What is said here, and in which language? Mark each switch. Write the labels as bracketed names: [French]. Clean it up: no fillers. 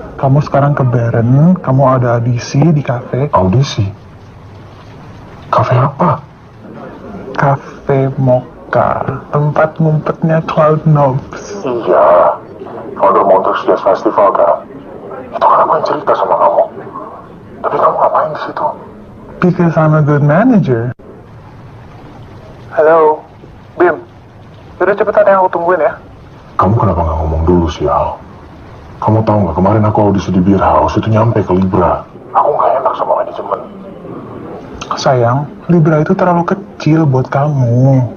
[Indonesian] Kamu sekarang ke Beren, kamu ada audisi di kafe. Audisi? Kafe apa? Cafe Mocha, tempat ngumpetnya Cloud Nobs. Iya, founder Montreux Jazz Festival kan? Itu kan aku yang cerita sama kamu. Tapi kamu ngapain di situ? [English] Because I'm a good manager. [Indonesian] Halo, Bim. Udah cepetan yang aku tungguin ya. Kamu kenapa nggak ngomong dulu sih, Al? Kamu tahu nggak, kemarin aku audisi di Beer House itu nyampe ke Libra. Aku nggak enak sama manajemen. Sayang, Libra itu terlalu kecil buat kamu.